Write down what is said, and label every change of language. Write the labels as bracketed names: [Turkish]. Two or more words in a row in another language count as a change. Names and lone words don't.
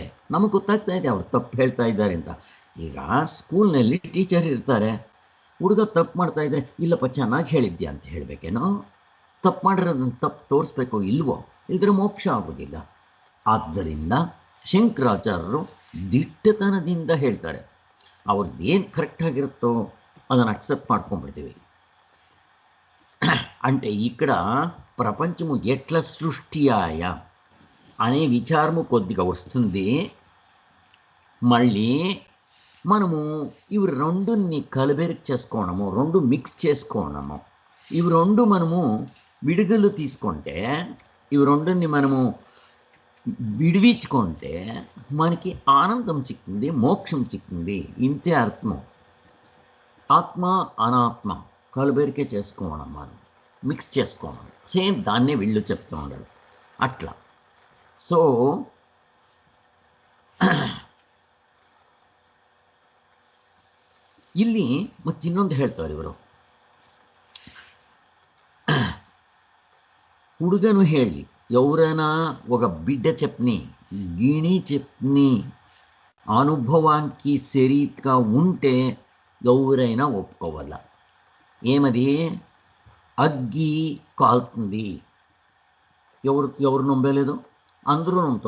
[Kannada] ನಮಗೆ ಗೊತ್ತಾಗ್ತಾ ಇದೆ ಅವ್ರು ತಪ್ಪು ಹೇಳ್ತಾ ಇದ್ದಾರೆ ಅಂತ. ಈಗ ಸ್ಕೂಲ್ನಲ್ಲಿ ಟೀಚರ್ ಇರ್ತಾರೆ, ಹುಡುಗ ತಪ್ಪು ಮಾಡ್ತಾ ಇದ್ದರೆ ಇಲ್ಲಪ್ಪ ಚೆನ್ನಾಗಿ ಹೇಳಿದ್ಯಾ ಅಂತ ಹೇಳಬೇಕೇನೋ? ತಪ್ಪು ಮಾಡಿರೋದನ್ನು ತಪ್ಪು ತೋರಿಸ್ಬೇಕು ಇಲ್ವೋ? ಇಲ್ಲದ್ರೆ ಮೋಕ್ಷ ಆಗೋದಿಲ್ಲ. ಆದ್ದರಿಂದ ಶಂಕರಾಚಾರ್ಯರು ದಿಟ್ಟತನದಿಂದ ಹೇಳ್ತಾರೆ. ಅವ್ರದ್ದು ಏನು ಕರೆಕ್ಟಾಗಿರುತ್ತೋ ಅದನ್ನು ಅಕ್ಸೆಪ್ಟ್ ಮಾಡ್ಕೊಂಡ್ಬಿಡ್ತೀವಿ. [Telugu] అంటే ఇక్కడ ప్రపంచము ఎట్లా సృష్టియాయ అనే విచారము కొద్దిగా వస్తుంది. మళ్ళీ మనము ఇవి రెండుని కలబెరక చేసుకోవడము, రెండు మిక్స్ చేసుకోవడము, ఇవి రెండు మనము విడుదల తీసుకుంటే, ఇవి రెండుని మనము విడివించుకుంటే మనకి ఆనందం చిక్కింది, మోక్షం చిక్కింది. ఇంతే అర్థము. ఆత్మ అనాత్మ కలబెరికే చేసుకోవడం, మనం మిక్స్ చేసుకోవడం, సేమ్ దాన్నే వీళ్ళు చెప్తూ ఉండరు అట్లా. [Kannada] సో ಇಲ್ಲಿ ಮತ್ತೆ ಇನ್ನೊಂದು ಹೇಳ್ತಾರೆ ಇವರು. ಹುಡುಗನು ಹೇಳಿ [Telugu] ఎవరైనా ఒక బిడ్డ చెప్పని, గిణి చెప్పని అనుభవానికి శరీరంగా ఉంటే ఎవరైనా ఒప్పుకోవాల. ఏమది? అగ్గి కాలుతుంది. ఎవరు నమ్మలేదు? అందరూ నమ్ముతారు.